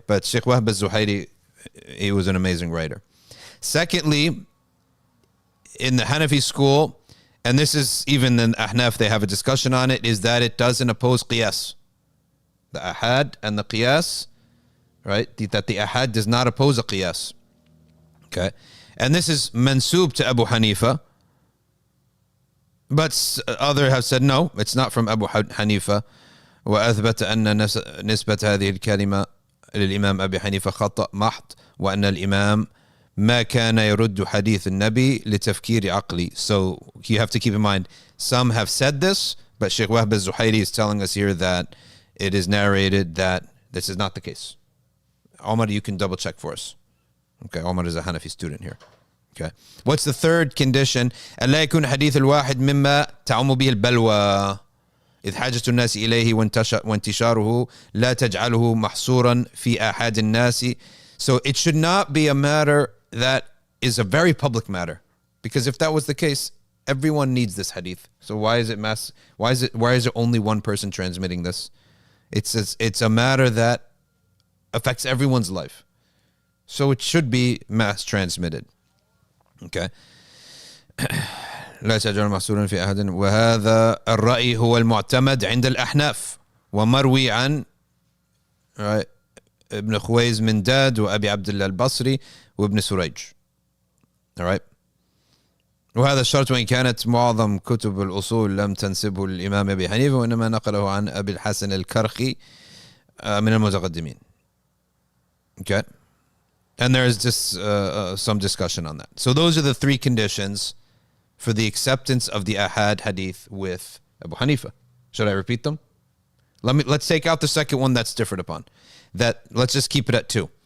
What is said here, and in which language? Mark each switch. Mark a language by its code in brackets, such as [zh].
[en] But Sheikh Wahb al-Zuhayli, he was an amazing writer. Secondly, in the Hanafi school, and this is even in Ahnaf, they have a discussion on it, is that it doesn't oppose Qiyas. The Ahad and the Qiyas, right? That the Ahad does not oppose a Qiyas. Okay. And this is mansub to Abu Hanifa. But others have said, no, it's not from Abu Hanifa. [ar] وأثبت أن نسبة هذه الكلمة للإمام أبي حنيفة خطأ محض وأن الإمام ما كان يرد حديث النبي لتفكير عقلي. [en] So you have to keep in mind, some have said this, but Sheikh Wahb al-Zuhayli is telling us here that it is narrated that this is not the case. Omar, you can double check for us. Okay, Omar is a Hanafi student here. Okay. What's the third condition? [ar] ألا يكون حديث الواحد مما تعم به البلوى إذ حاجة الناس إليه وانتشاره لا تجعله محصورا في آحاد الناس. [en] So it should not be a matter that is a very public matter, because if that was the case, everyone needs this hadith. So why is it mass? Why is it only one person transmitting this? It's a matter that affects everyone's life. So it should be mass transmitted. Okay. [ar] لا تجعل محصورا في أحد وهذا الرأي هو المعتمد عند الأحناف ومروي عن ابن خويز من داد وأبي عبد الله البصري وابن سريج. [en] Alright. [ar] وهذا الشرط وإن كانت معظم كتب الأصول لم تنسبه للإمام أبي حنيفة وإنما نقله عن أبي الحسن الكرخي من المتقدمين. [en] Okay. And there's just some discussion on that. So those are the three conditions for the acceptance of the Ahad hadith with Abu Hanifa. Should I repeat them? Let's take out the second one that's differed upon. Let's just keep it at two.